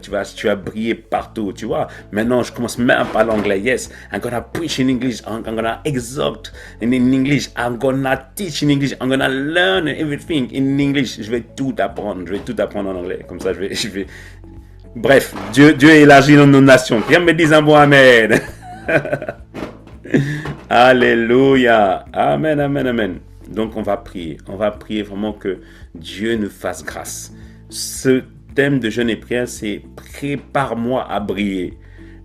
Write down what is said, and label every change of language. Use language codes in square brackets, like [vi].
[fr] Tu vas briller partout, tu vois. Maintenant, je commence même par l'anglais. [en] Yes, I'm gonna preach in English. I'm gonna exhort in English. I'm gonna teach in English. I'm gonna learn everything in English. [fr] Je vais tout apprendre. Je vais tout apprendre en anglais. Comme ça, je vais... Bref, Dieu élargit nos nations. Viens me dire un bon amen. Alléluia. Amen, amen, amen. Donc, on va prier. On va prier vraiment que Dieu nous fasse grâce. Ce thème de jeûne et prière, c'est « Prépare-moi à briller ».